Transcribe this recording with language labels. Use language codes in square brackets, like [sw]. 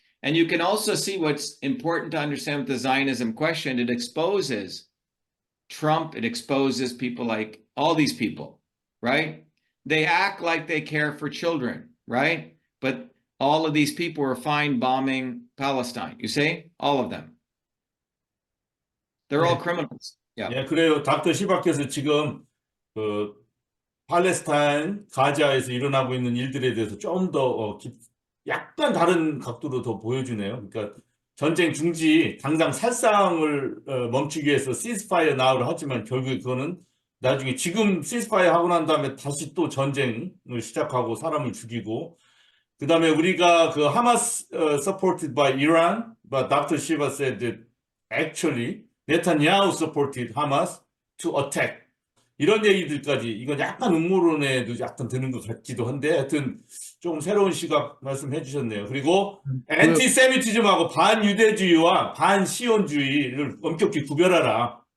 [en] And you can also see what's important to understand with the Zionism question. It exposes Trump, it exposes people like all these people, right? They act like they care for children, right? But all of these people are fine bombing Palestine. You see? All of them. They're all criminals. Yeah. [ko] 예, 그래요. 닥터 시바께서 지금 그 팔레스타인 가자에서 일어나고 있는 일들에 대해서 좀 더 약간 다른 각도로 더 보여주네요. 그러니까 전쟁 중지 당장 살상을 멈추기 위해서 시스파이어 나우를 하지만 결국에 그거는 나중에 지금 시스파이어 하고 난 다음에 다시 또 전쟁을 시작하고 사람을 죽이고 그 다음에 우리가 그 하마스 [en] supported by Iran, but Dr. Shiva said that actually Netanyahu supported Hamas to attack. [ko] 이런 얘기들까지 이건 약간 음모론에도 약간 드는 것 같기도 한데 하여튼 조금 새로운 시각 말씀해 주셨네요. 그리고 엔티세미티즘하고 반유대주의와 반시온주의를 엄격히 구별하라.